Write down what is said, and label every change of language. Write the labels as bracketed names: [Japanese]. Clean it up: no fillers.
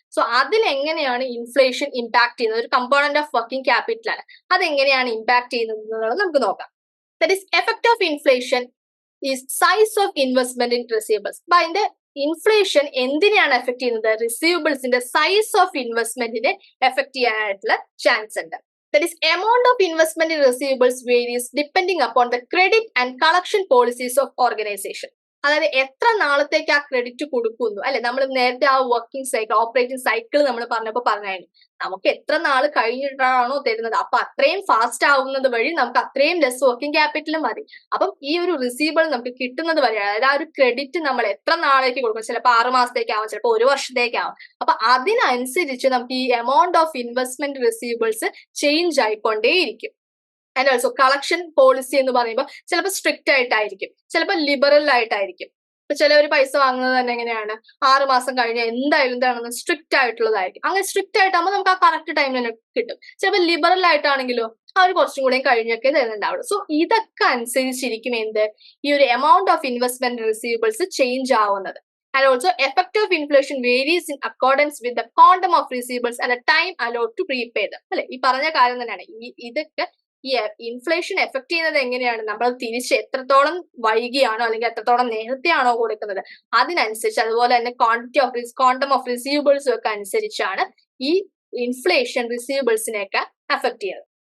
[Malayalam] So അതിൽ എങ്ങനെയാണ് inflation impact ചെയ്യുന്നത്, ഒരു കമ്പോണന്റ് ഓഫ് വർക്കിംഗ് ക്യാപിറ്റൽ ആണ്, അതെങ്ങനെയാണ് ഇമ്പാക്ട് ചെയ്യുന്നത് എന്നുള്ളത് നമുക്ക് നോക്കാം. [English] That is effect of inflation is size of investment in receivables. [Malayalam] അപ്പൊ അതിന്റെ ഇൻഫ്ലേഷൻ എന്തിനെയാണ് എഫക്ട് ചെയ്യുന്നത്, റിസീവബിൾസിന്റെ സൈസ് ഓഫ് ഇൻവെസ്റ്റ്മെന്റിനെ എഫക്ട് ചെയ്യാനായിട്ടുള്ള ചാൻസ് ഉണ്ട്. [English] That is, amount of investment in receivables varies depending upon the credit and collection policies of organization. [Malayalam] അതായത് എത്ര നാളത്തേക്ക് ആ ക്രെഡിറ്റ് കൊടുക്കുന്നു അല്ലെ. നമ്മൾ നേരത്തെ ആ വർക്കിംഗ് സൈക്കിൾ ഓപ്പറേറ്റിംഗ് സൈക്കിൾ നമ്മൾ പറഞ്ഞപ്പോൾ പറഞ്ഞായിരുന്നു നമുക്ക് എത്ര നാൾ കഴിഞ്ഞിട്ടാണോ തരുന്നത് അപ്പൊ അത്രയും ഫാസ്റ്റ് ആവുന്നത് വഴി നമുക്ക് അത്രയും ലെസ് വർക്കിംഗ് ക്യാപിറ്റൽ മതി. അപ്പം ഈ ഒരു റിസീവബിൾ നമുക്ക് കിട്ടുന്നത് വഴി അതായത് ആ ഒരു ക്രെഡിറ്റ് നമ്മൾ എത്ര നാളേക്ക് കൊടുക്കും, ചിലപ്പോൾ 6 മാസത്തേക്കാവും, ചിലപ്പോൾ 1 വർഷത്തേക്കാവും. അപ്പൊ അതിനനുസരിച്ച് നമുക്ക് ഈ amount of investment receivables change ആയിക്കൊണ്ടേയിരിക്കും. And also collection policy എന്ന് പറയുമ്പോൾ ചിലപ്പോൾ സ്ട്രിക്റ്റ് ആയിട്ടായിരിക്കും, ചിലപ്പോൾ ലിബറൽ ആയിട്ടായിരിക്കും. ഇപ്പൊ ചിലവർ പൈസ വാങ്ങുന്നത് തന്നെ എങ്ങനെയാണ്, 6 മാസം കഴിഞ്ഞാൽ എന്തായാലും എന്താണെന്ന് സ്ട്രിക്റ്റ് ആയിട്ടുള്ളതായിരിക്കും. അങ്ങനെ സ്ട്രിക്റ്റ് ആയിട്ടാകുമ്പോൾ നമുക്ക് ആ കറക്റ്റ് ടൈമിൽ തന്നെ കിട്ടും. ചിലപ്പോൾ ലിബറൽ ആയിട്ടാണെങ്കിലോ അവർ കുറച്ചും കൂടെ കഴിഞ്ഞൊക്കെ തരുന്നുണ്ടാവുള്ളൂ. സോ ഇതൊക്കെ അനുസരിച്ചിരിക്കും എന്ത് ഈ ഒരു amount of investment receivables change ആവുന്നത്. [English] And also, effect of inflation varies in accordance with the quantum of receivables and the time allowed to prepay them. [Malayalam] അല്ലെ, ഈ പറഞ്ഞ കാര്യം തന്നെയാണ്. ഇതൊക്കെ ഈ ഇൻഫ്ലേഷൻ എഫക്ട് ചെയ്യുന്നത് എങ്ങനെയാണ്, നമ്മൾ തിരിച്ച് എത്രത്തോളം വൈകിയാണോ അല്ലെങ്കിൽ എത്രത്തോളം നേരത്തെയാണോ കൊടുക്കുന്നത് അതിനനുസരിച്ച്, അതുപോലെ തന്നെ ക്വാണ്ടം ഓഫ് റിസീവബിൾസും ഒക്കെ അനുസരിച്ചാണ് ഈ ഇൻഫ്ലേഷൻ റിസീവബിൾസിനെയൊക്കെ എഫക്ട് ചെയ്യുന്നത്.